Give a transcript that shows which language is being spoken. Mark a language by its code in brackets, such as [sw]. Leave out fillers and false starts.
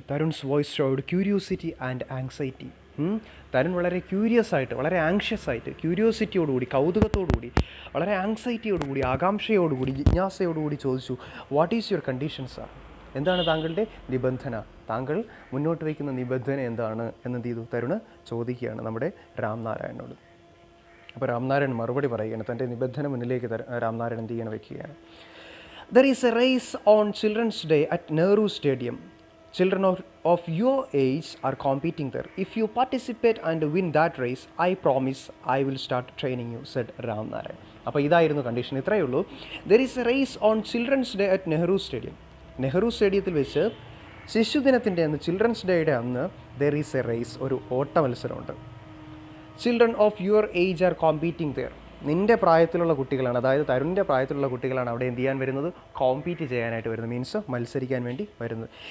[en] Tarun's voice showed curiosity and anxiety. [ml] Tarun വളരെ curious ആയിട്ട്, വളരെ ആങ്ഷ്യസ് ആയിട്ട്, ക്യൂരിയോസിറ്റിയോടുകൂടി, കൗതുകത്തോടുകൂടി, വളരെ ആങ്സൈറ്റിയോടുകൂടി, ആകാംക്ഷയോടുകൂടി, ജിജ്ഞാസയോടുകൂടി ചോദിച്ചു, [en] What is your condition, sir? [ml] എന്താണ് താങ്കളുടെ നിബന്ധന? താങ്കൾ മുന്നോട്ട് വയ്ക്കുന്ന നിബന്ധന എന്താണ് എന്ത് ചെയ്തു? തരുണ് ചോദിക്കുകയാണ് നമ്മുടെ രാംനാരായണനോട്. അപ്പോൾ രാംനാരായൺ മറുപടി പറയുകയാണ്. തൻ്റെ നിബന്ധന മുന്നിലേക്ക് രാംനാരായൺ എന്ത് ചെയ്യണം? വയ്ക്കുകയാണ്. [en] There is a race on Children's Day at Nehru Stadium. Children of your age are competing there. If you participate and win that race, I promise I will start training you, said Ram Narayan. [ml] അപ്പോൾ ഇതായിരുന്നു condition, ഇത്രയേ ഉള്ളൂ. [en] There is a race on children's day at Nehru stadium. [ml] Nehru സ്റ്റേഡിയത്തിൽ വെച്ച് ശിശുദിനത്തിൻ്റെ അന്ന്, children's ഡേയുടെ അന്ന് [en] there is a race, [ml] ഒരു ഓട്ട മത്സരമുണ്ട്. [en] Children of your age are competing there. [ml] നിൻ്റെ പ്രായത്തിലുള്ള കുട്ടികളാണ്, അതായത് തരുണിൻ്റെ പ്രായത്തിലുള്ള കുട്ടികളാണ് അവിടെ എന്ത് ചെയ്യാൻ വരുന്നത്, കോമ്പീറ്റ് ചെയ്യാനായിട്ട് വരുന്നത്, മീൻസ് മത്സരിക്കാൻ വേണ്ടി വരുന്നത്.